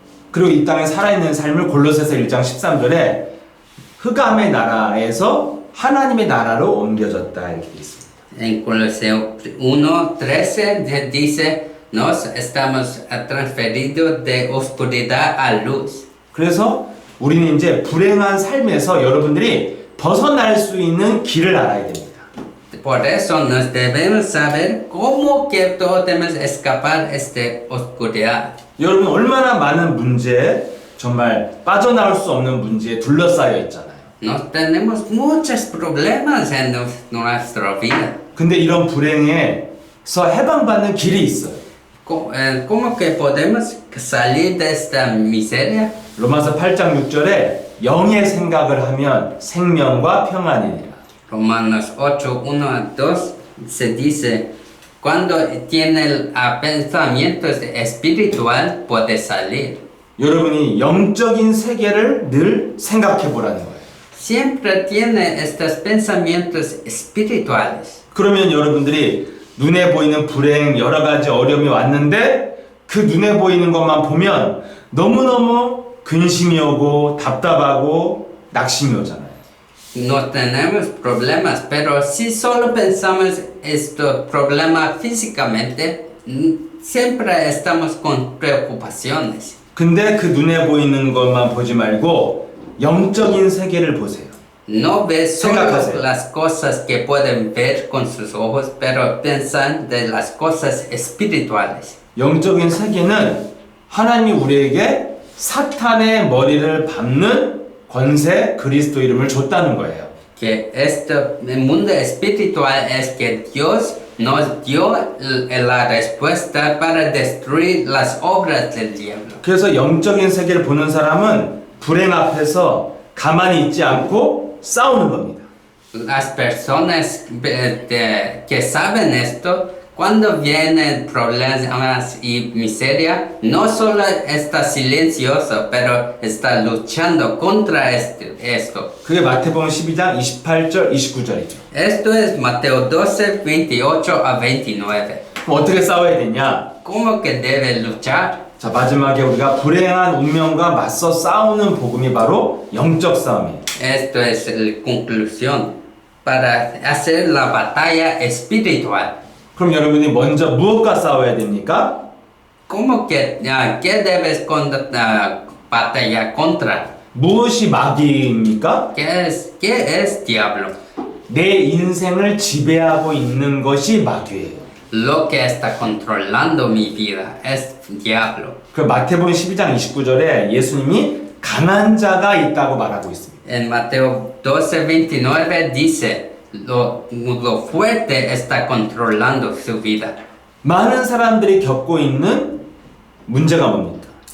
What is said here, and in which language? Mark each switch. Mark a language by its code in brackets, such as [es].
[ko] 그리고 이 땅에 살아있는 삶을 골로새서 1장 13절에 흑암의 나라에서 하나님의 나라로 옮겨졌다 이렇게 돼 있습니다. [es] En Colosenses 1:13 dice, nos estamos transferidos de oscuridad a luz. [ko] 그래서 우리는 이제 불행한 삶에서 여러분들이 벗어날 수 있는 길을 알아야 됩니다. [es] Por eso nos debemos saber cómo que todos debemos escapar esta oscuridad. [ko] 여러분 얼마나 많은 문제에 정말 빠져나올 수 없는 문제에 둘러싸여 있잖아요. [es] Nos tenemos muchos problemas en nuestra vida. [ko] 근데 이런 불행에서 해방받는 길이 있어요. [es] ¿Cómo que podemos salir de esta miseria? [ko] 로마서 8장 6절에 영의 생각을 하면 생명과 평안이니라. [es] Romanos 8, 1 a 2 se dice, cuando tiene pensamientos espiritual puede salir. [ko] 여러분이 영적인 세계를 늘 생각해 보라는 거예요. [es] Siempre tiene estos pensamientos espirituales. [ko] 그러면 여러분들이 눈에 보이는 불행, 여러 가지 어려움이 왔는데 그 눈에 보이는 것만 보면 너무너무 근심이 오고 답답하고 낙심이 오잖아요. [es] No tenemos problemas, pero si solo pensamos estos problemas físicamente, siempre estamos con preocupaciones. [ko] 근데 그 눈에 보이는 것만 보지 말고 영적인 세계를 보세요. [es] No ves solo [ko] 생각하세요. [es] las cosas que pueden ver con sus ojos, pero piensan de las cosas espirituales. [ko] 영적인 세계는 하나님이 우리에게 사탄의 머리를 밟는 권세 그리스도 이름을 줬다는 거예요. [es] Que este mundo espiritual es que Dios nos dio la respuesta para destruir las obras del diablo. [ko] 그래서 영적인 세계를 보는 사람은 불행 앞에서 가만히 있지 않고 싸우는 겁니다. [es] Las personas que saben esto, cuando vienen problemas y miseria, no solo está silencioso, pero está luchando contra esto. [ko] 그게 마태복음 12장 28절 29절이죠. [es] Esto es Mateo 12, 28 a 29. [ko] 그럼 어떻게 싸워야 되냐? [es] ¿Cómo que debe luchar? [ko] 자, 마지막에 우리가 불행한 운명과 맞서 싸우는 복음이 바로 영적 싸움이에요. [es] Esto es la conclusión para hacer la batalla espiritual. [ko] 그럼 여러분이 먼저 무엇과 싸워야 됩니까? [es] ¿Cómo que qué debes batallar contra? [ko] 무엇이 마귀입니까? [es] ¿Qué es diablo? [ko] 내 인생을 지배하고 있는 것이 마귀예요. [es] Lo que está controlando mi vida es diablo. [ko] 그 마태복음 12장 29절에 예수님이 강한 자가 있다고 말하고 있습니다. [es] En Mateo 12:29 dice, lo fuerte está controlando su vida. [ko] 많은 사람들이 겪고 있는 문제가 뭡니까?